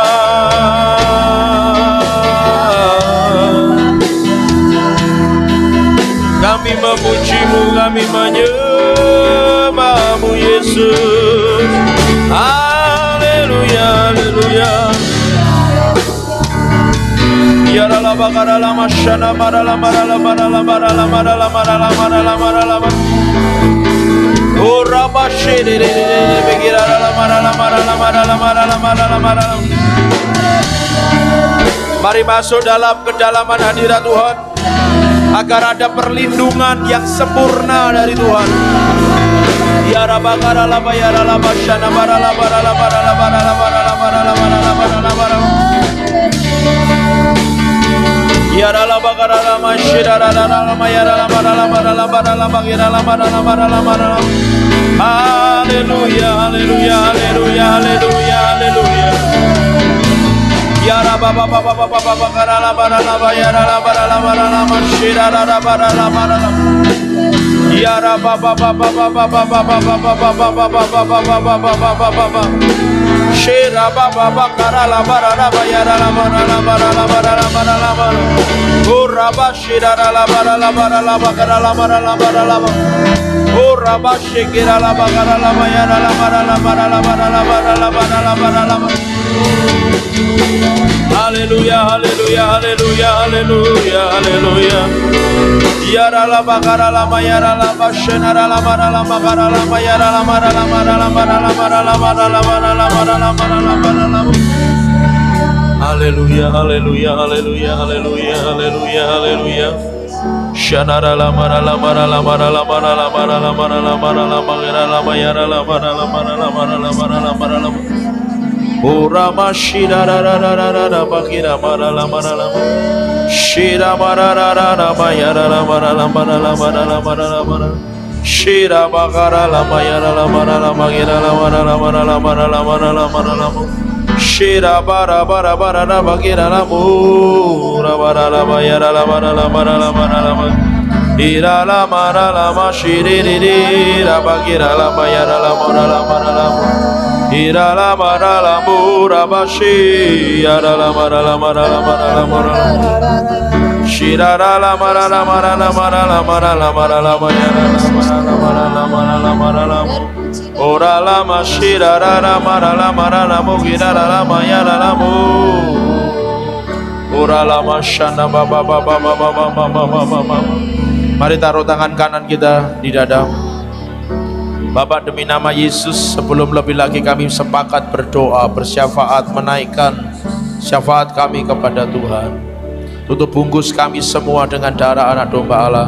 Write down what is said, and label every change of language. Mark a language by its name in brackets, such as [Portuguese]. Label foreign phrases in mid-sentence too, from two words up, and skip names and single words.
[Indonesian] Kami memuji-Mu, kami menyembah-Mu Yesus. Haleluya, haleluya. Ya la bakara la mashana marala marala marala marala marala marala marala marala. Ora bashire begira la marala marala marala marala marala marala. Mari masuk dalam kedalaman hadirat Tuhan, agar ada perlindungan yang sempurna dari Tuhan. Ya rabakara la bayara la bashana marala marala marala marala marala marala marala marala. Ya la bakara la mashira la la mayara la marala marala marala bagira la marala marala marala. Haleluya, haleluya, haleluya, haleluya, haleluya. Ya Rabba Baba Baba Baba Bakara la Barala Bayara la Barala Barala Mashira la Barala Barala. Ya Rabba Baba Baba Baba Baba Baba Baba Baba Baba Baba Baba. Shira Baba Bakara la Barala Bayara la Barala Barala Barala Barala Barala. Oh Rabba Shira la Barala Barala Bakara la Barala Barala. Oh Rabba Shikira la Bakara la Bayara la Barala Barala Barala Barala Barala Barala. Haleluya, haleluya, haleluya, haleluya, haleluya. Yara la bakara la mayara la bashena la mara la bakara la mayara la mara la mara la mara la mara la mara la mara la mara la mara la mara la. Haleluya, haleluya, haleluya, haleluya, haleluya, haleluya. Shanara la mara la mara la mara la mara la mara la mara la mara la mara la mayara la mara la mara la mara la mara la mara la. Ora mashira ra ra ra ra ra bakira mara la mara la shira mara ra ra ra mayara la mara la mara la mara la mara la mara shira bakara la mayara la mara la magira la mara la mara la mara la mara la mara la shira bara bara bara la bakira la mura bara la mayara la mara la mara la mara la ira la mara la mashiri ri ra bakira la mayara la mara la mara la ira la mara la mura bashi ara la mara la mara la mara la mara shira la mara la mara la mara la mara la mara la mara la mara la mara la mara la mara la Ora lama shirara marala marala mugira lama ya lalamu. Ora lama shana baba baba baba baba baba. Mari taruh tangan kanan kita di dada. Bapak, demi nama Yesus, sebelum lebih lagi kami sepakat berdoa, bersyafaat, menaikkan syafaat kami kepada Tuhan. Tutup bungkus kami semua dengan darah anak domba Allah.